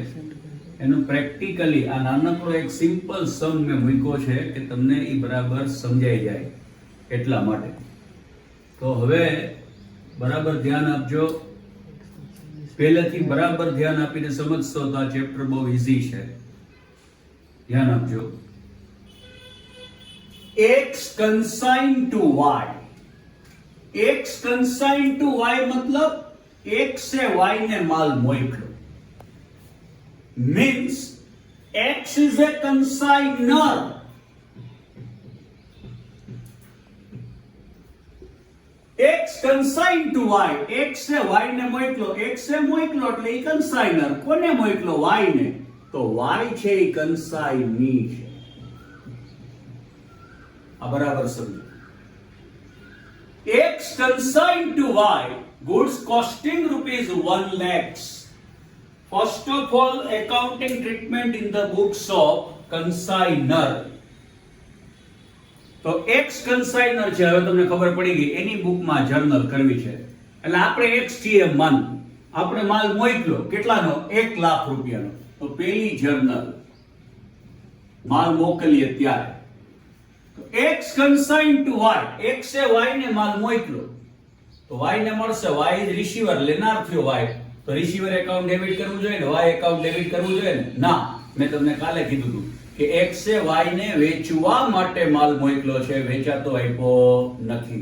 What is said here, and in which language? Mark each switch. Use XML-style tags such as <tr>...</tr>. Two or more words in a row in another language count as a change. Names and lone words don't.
<gu>એનું પ્રેક્ટિકલી આ નાનકડો એક</gu> <en>simple sum</en> <gu>મેં મૂક્યો છે કે તમને એ બરાબર સમજાઈ જાય એટલા માટે. તો હવે બરાબર ધ્યાન આપજો. પહેલેથી બરાબર ધ્યાન આપીને સમજશો તો આ ચેપ્ટર બહુ ઇઝી છે. ધ્યાન આપજો.</gu> <en>x consigned to y. x consigned to y</en> <gu>મતલબ x સે y ને માલ મોકલો.</gu> <en>Means x is a consignor. x consigned to y.</en> <gu>x સે y ને મોકલો. x સે મોકલો એટલે ઈ consignor. કોને મોકલો? y ને. તો y છે ઈ consignee છે. આ બરાબર સમજો.</gu> <en>x consigned to y, goods costing rupees 1 lakhs. First of all, accounting treatment in the books of consignor.</en> <gu>તો x consignor છે, હવે તમને ખબર પડી ગઈ. એની બુકમાં જર્નલ કરવી છે એટલે આપણે x છીએ મન. આપણે માલ મોકલ્યો કેટલાનો? 1 લાખ રૂપિયાનો. તો પેલી જર્નલ માલ મોકલીએ ત્યારે</gu> <en>x consigned to y,</en> <gu>x એ y ને માલ મોકલો તો y ને મળશે.</gu> <en>y is receiver,</en> <gu>લેનાર થયો y. તો</gu> <en>receiver account debit</en> <gu>કરવું જોઈએ ને, y</gu> <en>account debit</en> <gu>કરવું જોઈએ ને? ના, મેં તમને કાલે કીધું હતું કે x એ y ને વેચવા માટે માલ મોકલો છે, વેચાતો આપ્યો નથી.</gu>